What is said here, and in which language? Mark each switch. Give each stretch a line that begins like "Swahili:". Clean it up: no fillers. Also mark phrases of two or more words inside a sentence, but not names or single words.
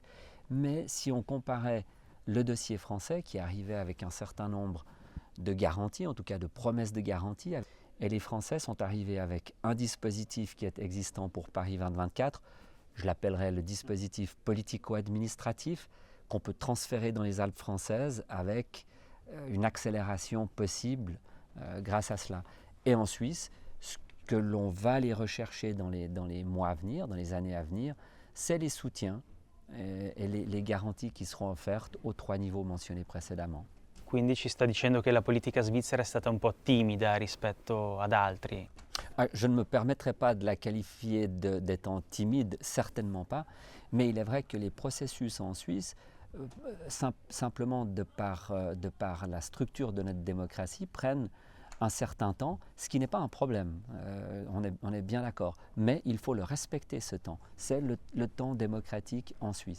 French: Mais si on comparait le dossier français qui arrivait avec un certain nombre de garanties, en tout cas de promesses de garantie, et les Français sont arrivés avec un dispositif qui est existant pour Paris 2024, je l'appellerais le dispositif politico-administratif, qu'on peut transférer dans les Alpes françaises avec une accélération possible grâce à cela. Et en Suisse, ce que l'on va aller rechercher dans les mois à venir, dans les années à venir, c'est les soutiens et les garanties qui seront offertes aux trois niveaux mentionnés précédemment.
Italian: Quindi ci sta dicendo che la politica svizzera è stata un po' timida rispetto ad altri.
French: Je ne me permettrai pas de la qualifier d'étant timide, certainement pas, mais il est vrai que les processus en Suisse, simplement de par la structure de notre démocratie, prennent un certain temps, ce qui n'est pas un problème, on est bien d'accord, mais il faut le respecter ce temps, c'est le temps démocratique en Suisse.